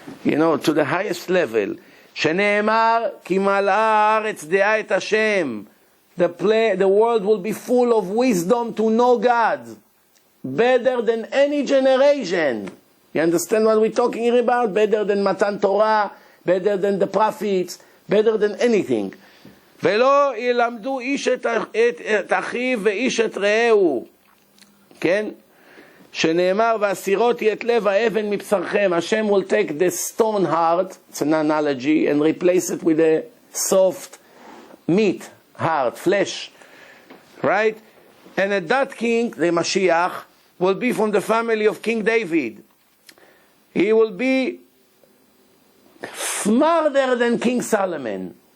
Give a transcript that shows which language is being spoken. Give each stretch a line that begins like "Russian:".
English: You know, to the highest level.
Hebrew: Shene'emar ki mal'a haaretz de'a et Hashem.
English: The world will be full of wisdom to know God. Better than any generation. You understand what we're talking here about? Better than Matan Torah, better than the prophets, better than anything.
Hebrew: ולא ילמדו איש את אחיו ואיש את רעהו. כן? שנאמר, והסירות יהיה את לב האבן מבשרכם.
English: Hashem will take the stone heart, it's an analogy, and replace it with a soft meat heart, flesh. Right? And at that king, the Mashiach, will be from the family of King David. He will be smarter than King Solomon.